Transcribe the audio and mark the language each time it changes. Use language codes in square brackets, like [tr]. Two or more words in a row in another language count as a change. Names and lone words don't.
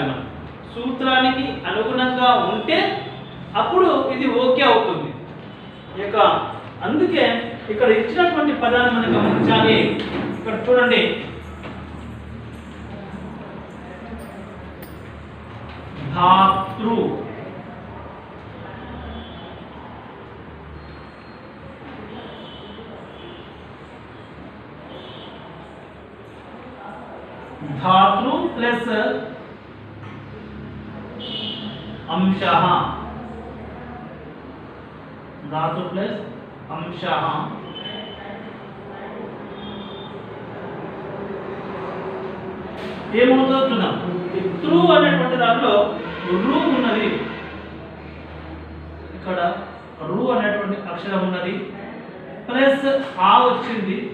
[te] మనం సూత్రానికి అనుగుణంగా ఉంటే అప్పుడు ఇది ఓకే అవుతుంది. అందుకే ఇక్కడ ఇచ్చినటువంటి పదాన్ని మనం గమనించాలి. ఇక్కడ చూడండి, ధాతృ [sa] धातु प्लस अंशः, धातु प्लस अंशः [te] ఏమవుతుందో చూద్దాం. త్రూ అనేటువంటి దాంట్లో రు ఉన్నది, ఇక్కడ రు అనేటువంటి అక్షరం ఉన్నది, ప్లస్ ఆ వచ్చింది.